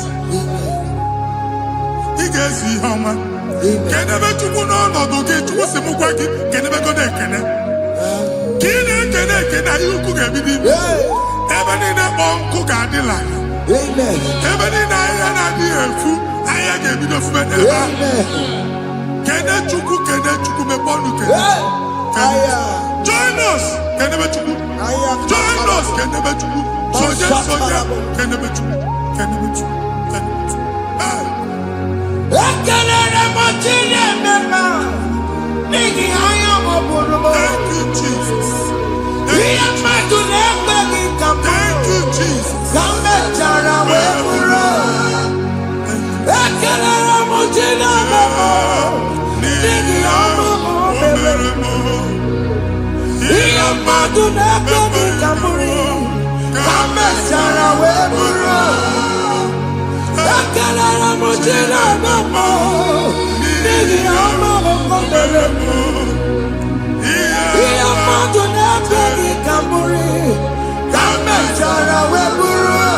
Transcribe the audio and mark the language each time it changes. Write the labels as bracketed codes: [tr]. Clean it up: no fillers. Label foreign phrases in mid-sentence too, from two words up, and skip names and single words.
[ig] ị ga-ezi ihe ọma kenebe Chukwu n'ọnọdụ gị Chukwu si m gwa gị kenebegoro ekele ka ị na-ekene ekene ihe ukwu ga-ebido ime ebe niile kpọọ nkụ ga-adịla ebe niile ahịhịa na-adịghị efu ahịhịa ga-ebido fube n'ebe ahụ kene Chukwu mepe ọnụ kene [en] join us [ig] kenebe Chukwu [en] join us [ig] kenebe Chukwu soja kenebe Chukwu ekelere m chi na-eme mma n'ihi anya m bụrụ m [en] thank you Jesus [ig] ihe mmadụ na-ekweghị ka m [en] thank you Jesus [ig] ka m mechara wee bụrụ ekelere m chi na-eme mma n'ihi ọmụmụ mere ihe mmadụ na-ekweghị ka m bụrụ ka m mechara wee bụrụ ekelere m chi na-eme mma n'ihi ọmụmụ mere ihe mmadụ na-ekweghị ka m bụrụ ka m mechara wee bụrụ